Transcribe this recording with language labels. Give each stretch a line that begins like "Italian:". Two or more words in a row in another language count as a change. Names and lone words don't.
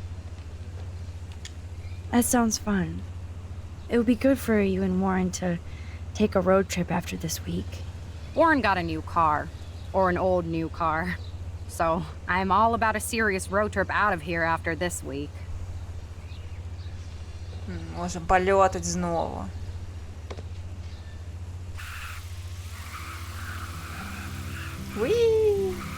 English: That sounds fun. It would be good for you and Warren to take a road trip after this week. Warren got a new car. Or an old new car. So I'm all about a serious road trip out of here after this week.
Russian: Можем полетать знову. Уи!